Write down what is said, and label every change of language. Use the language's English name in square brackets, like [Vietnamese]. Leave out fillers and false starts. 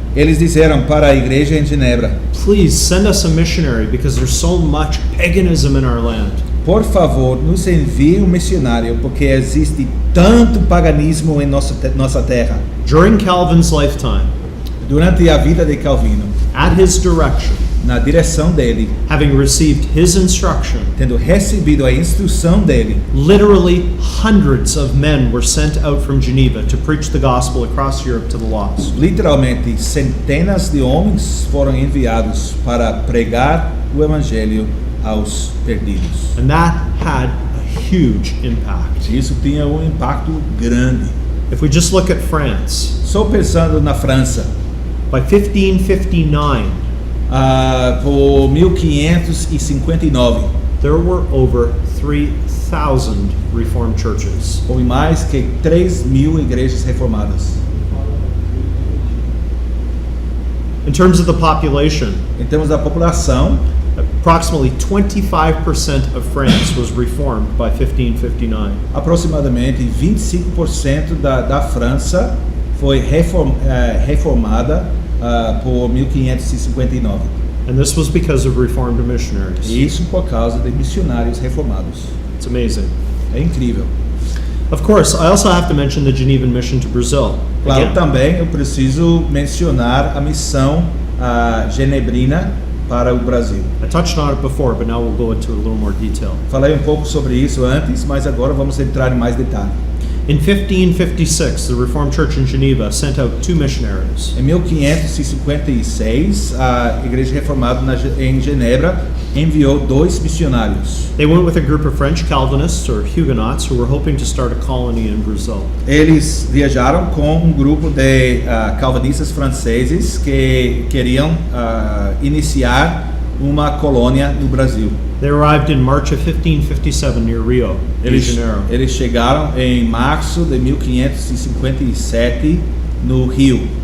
[Portuguese] Eles disseram para a igreja em Genebra: [English] please send us a missionary because there's so much paganism in our land. [Portuguese] por favor, nos envie missionário porque existe tanto paganismo em nossa terra. [English] During Calvin's lifetime, [Portuguese] Durante a vida de Calvino, [English] at his direction, [Portuguese] na direção dele, [English] having received his instruction, [Portuguese] tendo recebido a instrução dele, [English] literally hundreds of men were sent out from Geneva to preach the gospel across Europe to the lost. [Portuguese] literalmente centenas de homens foram enviados para pregar o evangelho aos perdidos. [English] And that had a huge impact. [Portuguese] Isso tinha um impacto grande. [English] If we just look at France, [Portuguese] Só pensando na França, [English] by 1559, [Portuguese] por 1559, [English] there were over 3,000 Reformed churches. [Portuguese] houve mais que 3.000 igrejas reformadas. [English] In terms of the population, [Portuguese] Em termos da população, [English] approximately 25% of France was reformed by 1559. [Portuguese] aproximadamente 25% da França foi reformada por 1559. [English] And this was because of Reformed missionaries. [Portuguese] Isso por causa de missionários reformados. [English] It's amazing. [Portuguese] É incrível. [English] Of course, I also have to mention the Genevan mission to Brazil. [Portuguese] Claro, [English] Again, [Portuguese] também eu preciso mencionar a missão genebrina para o Brasil. [English] I touched on it before, but now we'll go into a little more detail. [Portuguese] Falei um pouco sobre isso antes, mas agora vamos entrar em mais detalhe. [English] In 1556, the Reformed Church in Geneva sent out 2 missionaries. [Portuguese] Em 1556, a Igreja Reformada em Genebra enviou 2 missionários. [English] They went with a group of French Calvinists or Huguenots who were hoping to start a colony in Brazil. [Portuguese] Eles viajaram com um grupo de calvinistas franceses que queriam iniciar uma colônia no Brasil. [English] They arrived in March of 1557 near Rio de Janeiro. [Portuguese] Eles chegaram em março de 1557 no Rio,